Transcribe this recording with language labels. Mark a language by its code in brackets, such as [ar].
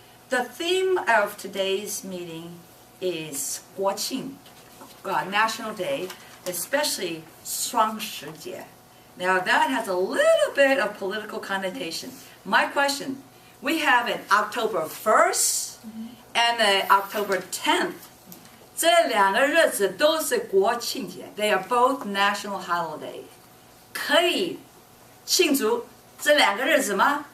[en] The theme of today's meeting is 国庆, National Day, especially 双十节. Now that has a little bit of political connotation. My question, we have an October 1st and an October 10th. [zh] 这两个日子都是国庆节. [en] They are both national holiday. [zh] 可以庆祝这两个日子吗?